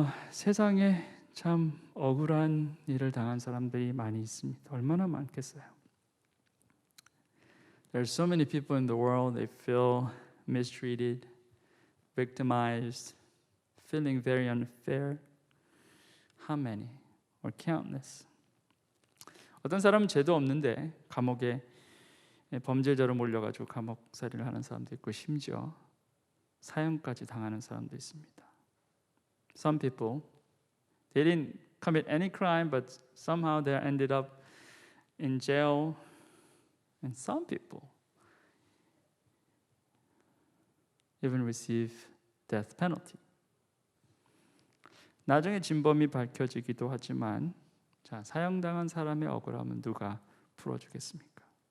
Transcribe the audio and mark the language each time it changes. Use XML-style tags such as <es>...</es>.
<ko>세상에 참 억울한 일을 당한 사람들이 많이 있습니다. 얼마나 많겠어요.</ko> <en>There's so many people in the world, they feel mistreated, victimized, feeling very unfair. How many? Or countless.</en> <ko>어떤 사람은 죄도 없는데 감옥에 범죄자로 몰려가지고 감옥살이를 하는 사람도 있고 심지어 사형까지 당하는 사람도 있습니다.</ko> <en>Some people, they didn't commit any crime, but somehow they ended up in jail. And some people even receive death penalty.</en> <ko>나중에 진범이 밝혀지기도 하지만 자, 사형당한 사람의 억울함은 누가 풀어주겠습니까?</ko>